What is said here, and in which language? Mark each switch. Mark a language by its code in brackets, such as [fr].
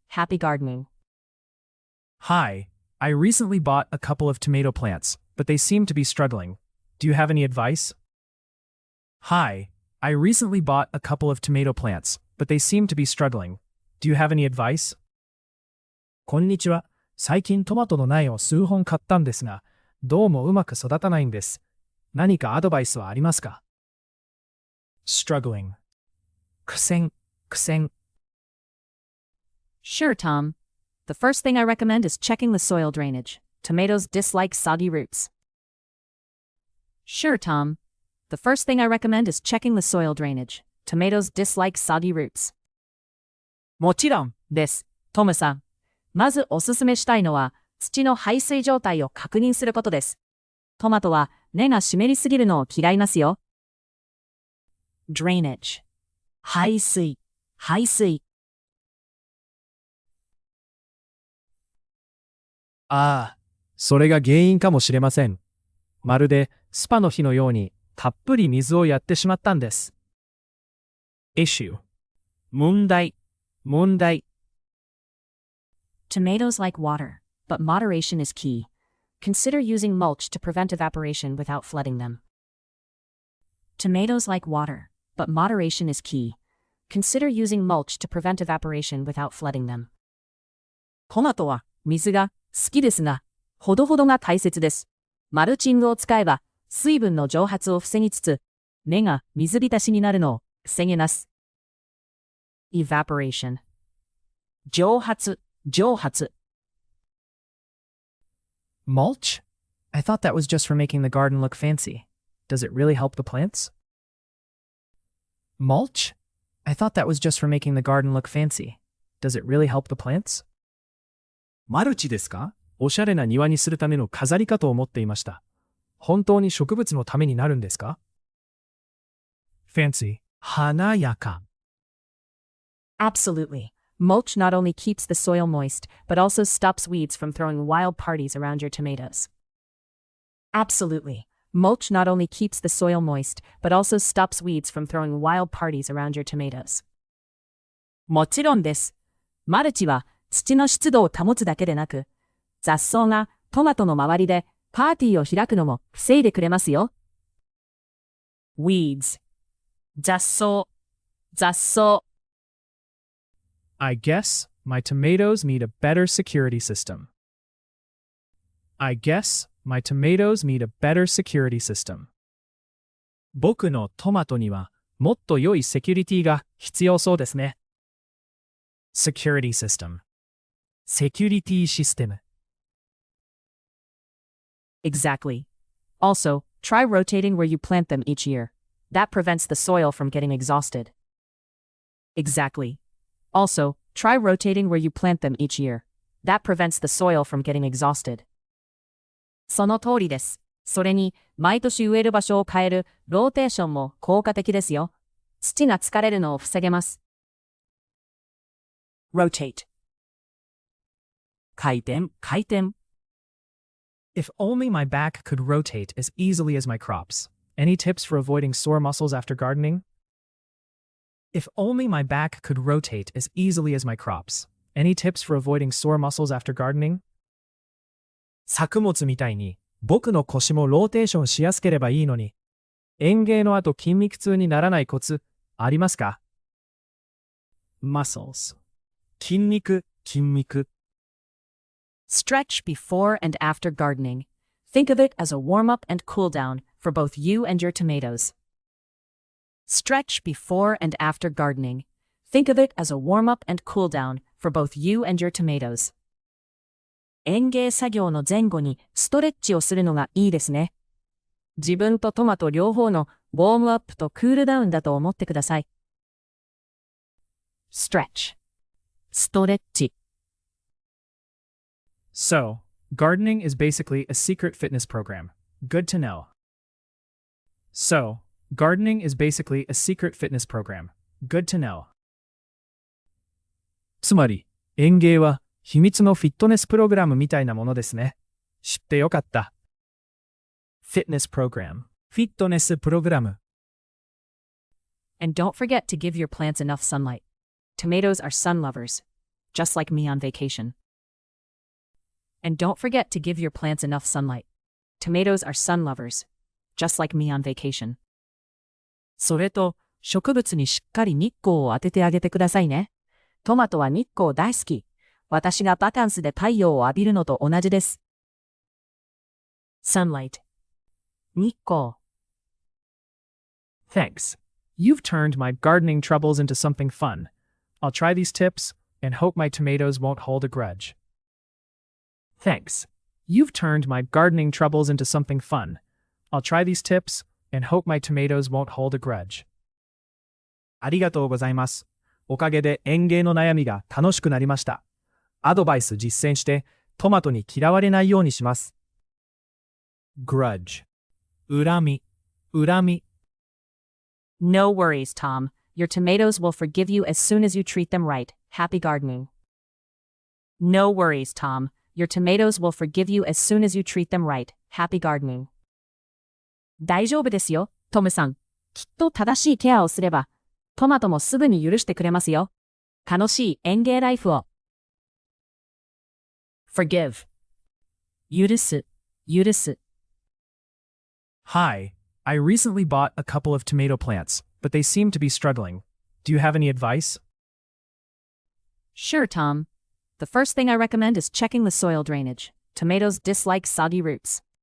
[en] Happy gardening. Hi, I recently bought a couple of tomato plants, but they seem to be struggling. Do you have any advice? Hi, I recently bought a couple of tomato plants, but they seem to be struggling. Do you have any advice? [ja] こんにちは。最近トマトの苗を数本買ったんですが、どうもうまく育たないんです。何かアドバイスはありますか? [en] Struggling. 苦戦。 Sure, Tom. The first thing I recommend is checking the soil drainage. Tomatoes dislike soggy roots. Sure, Tom. The first thing I recommend is checking the soil drainage. Tomatoes dislike soggy roots. [ja] もちろんです、トムさん。まずおすすめしたいのは、土の排水状態を確認することです。トマトは根が湿りすぎるのを嫌いますよ。 [en] Drainage. 排水。 [ja] ああ、それが原因かもしれません。まるでスパの日のようにたっぷり水をやってしまったんです。 [en] Issue. 問題。 Tomatoes like water, but moderation is key. Consider using mulch to prevent evaporation without flooding them. Tomatoes like water, but moderation is key. Consider using mulch to prevent evaporation without flooding them. [ja] トマトは水が好きですが、ほどほどが大切です。マルチングを使えば、水分の蒸発を防ぎつつ、根が水浸しになるのを防げます。 [en] Evaporation. 蒸発。 Mulch? I thought that was just for making the garden look fancy. Does it really help the plants? Mulch? I thought that was just for making the garden look fancy. Does it really help the plants? [ja] マルチですか? おしゃれな庭にするための飾りかと思っていました。本当に植物のためになるんですか? [en] Fancy. 華やか。 Absolutely. Mulch not only keeps the soil moist, but also stops weeds from throwing wild parties around your tomatoes. Absolutely. Mulch not only keeps the soil moist, but also stops weeds from throwing wild parties around your tomatoes. [ja] もちろんです。マルチは土の湿度を保つだけでなく、雑草がトマトの周りでパーティーを開くのも防いでくれますよ。 [en] Weeds. 雑草。 I guess my tomatoes need a better security system. I guess my tomatoes need a better security system. [ja] 僕のトマトにはもっと良いセキュリティが必要そうですね。 [en] Security system. [ja] セキュリティシステム。 [en] Exactly. Also, try rotating where you plant them each year. That prevents the soil from getting exhausted. Exactly. Also, try rotating where you plant them each year. That prevents the soil from getting exhausted. [ja] その通りです。それに、毎年植える場所を変えるローテーションも効果的ですよ。土が疲れるのを防げます。 rotate 回転、回転。 [en] If only my back could rotate as easily as my crops. Any tips for avoiding sore muscles after gardening? If only my back could rotate as easily as my crops. Any tips for avoiding sore muscles after gardening? [ja] 作物みたいに僕の腰もローテーションしやすければいいのに。園芸の後筋肉痛にならないコツありますか？ muscles 筋肉、筋肉。 [en] Stretch before and after gardening. Think of it as a warm-up and cool-down for both you and your tomatoes. Stretch before and after gardening. Think of it as a warm-up and cool-down for both you and your tomatoes. [ja] 園芸作業の前後にストレッチをするのがいいですね。自分とトマト両方のウォームアップとクールダウンだと思ってください。 [en] Stretch ストレッチ。 So, gardening is basically a secret fitness program. Good to know. So, gardening is basically a secret fitness program. Good to know. [ja] つまり、園芸は秘密のフィットネスプログラムみたいなものですね。知ってよかった。 [en] Fitness program. [ja] フィットネスプログラム。 [en] And don't forget to give your plants enough sunlight. Tomatoes are sun lovers, just like me on vacation. And don't forget to give your plants enough sunlight. Tomatoes are sun lovers, just like me on vacation. [ja] それと、植物にしっかり日光を当ててあげてくださいね。トマトは日光大好き。私がバカンスで太陽を浴びるのと同じです。 [en] sunlight 日光。 Thanks. You've turned my gardening troubles into something fun. I'll try these tips and hope my tomatoes won't hold a grudge. Thanks. You've turned my gardening troubles into something fun. I'll try these tips and hope my tomatoes won't hold a grudge. [ja] ありがとうございます。おかげで園芸の悩みが楽しくなりました。アドバイス実践してトマトに嫌われないようにします。 grudge 恨み、恨み。 [en] No worries, Tom. Your tomatoes will forgive you as soon as you treat them right. Happy gardening. No worries, Tom. Your tomatoes will forgive you as soon as you treat them right. Happy gardening. [ja] 大丈夫ですよ、トムさん。きっと正しいケアをすれば、トマトもすぐに許してくれますよ。楽しい園芸ライフを。 forgive 許す、許す。 [en] Hi, I recently bought a couple of tomato plants, but they seem to be struggling. Do you have any advice? Sure, Tom. The first thing I recommend is checking the soil drainage. Tomatoes dislike soggy roots.